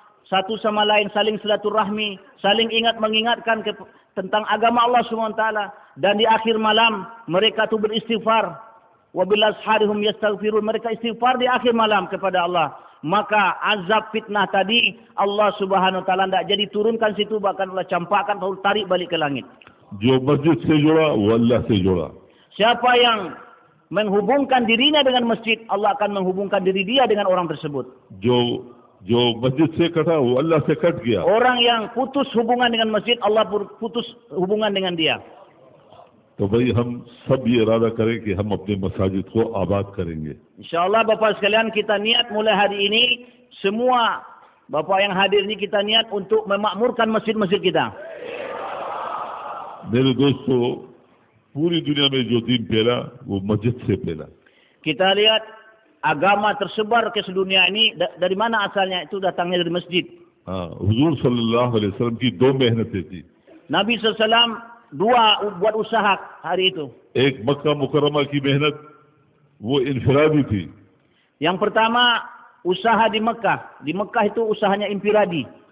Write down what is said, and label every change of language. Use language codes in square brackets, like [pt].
[id] satu sama lain saling silaturahmi, saling ingat mengingatkan tentang agama Allah Subhanahu wa taala, dan di akhir malam mereka tu beristighfar, [ar] wa bil asharihum yastaghfirun, [id] mereka istighfar di akhir malam kepada Allah, maka azab fitnah tadi Allah Subhanahu wa taala tidak jadi turunkan situ, bahkan Allah campakkan lalu tarik balik ke langit. [hi] जो मस्जिद से जुड़ा वो अल्लाह से जुड़ा. [id] Siapa yang menghubungkan dirinya dengan masjid, Allah akan menghubungkan diri dia dengan orang tersebut. [hi] जो मस्जिद से कटा वो अल्लाह से कट गया. [id] Orang yang putus hubungan dengan masjid, Allah putus hubungan dengan dia. [hi] तो भाई हम सब ये इरादा करें कि हम अपने मसाजिद को आबाद करेंगे. [id] InsyaAllah Bapak sekalian, kita niat mulai hari ini, semua Bapak yang hadir ini kita niat untuk memakmurkan masjid-masjid kita. [hi] मेरे दोस्तों, पूरी दुनिया में जो दीन फैला वो मस्जिद से फैला. [id] Kita lihat agama tersebar ke sedunia ini dari mana asalnya? Itu datangnya dari masjid. [hi] हुजूर सल्लल्लाहु अलैहि वसल्लम की दो मेहनतें थी. [id] Nabi SAW dua buat usaha hari itu. [hi] एक मक्का मुकर्रमा की मेहनत वो इनफिरादी थी. [id] Yang pertama usaha di Mekah. Di Mekah itu usahanya infiradi.